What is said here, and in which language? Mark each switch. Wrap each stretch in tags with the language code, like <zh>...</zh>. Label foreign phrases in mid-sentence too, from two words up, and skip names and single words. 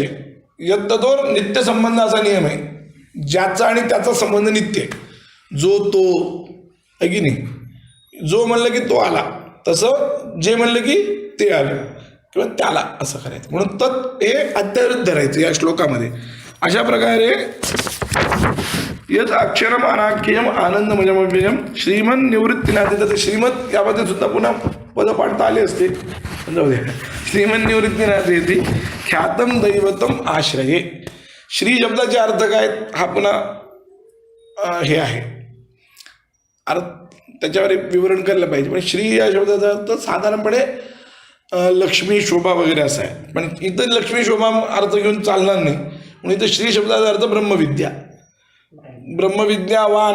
<sa>यत ततोर नित्य संबंध</sa> <mr>असा नियम आहे, ज्याचा आणि त्याचा संबंध नित्य आहे. जो तो आहे की नाही, जो म्हणलं की तो आला, तसं जे म्हणलं की ते आलं किंवा त्याला असं करायचं. म्हणून तत् हे अत्यावृत धरायचं या श्लोकामध्ये. अशा प्रकारे</mr> <sa>यत अक्षरम अनाख्यम आनंदमयम श्रीमन निवृत्तीनाथ,</sa> <mr>तर श्रीमत यामध्ये सुद्धा पुन्हा पद पाडता आले असते, जाऊ द्या.</mr> <sa>श्रीमन निवृत्तीनाथ येते ख्यातम दैवतम आश्रये.</sa> <mr>श्री शब्दाचे अर्थ काय हा पुन्हा हे आहे, त्याच्यावर एक विवरण करायला पाहिजे. पण श्री या शब्दाचा अर्थ साधारणपणे लक्ष्मी शोभा वगैरे असा आहे, पण इथं लक्ष्मी शोभा अर्थ घेऊन चालणार नाही. म्हणून इथं श्री शब्दाचा अर्थ ब्रह्मविद्या, ब्रह्मविद्यावान.</mr>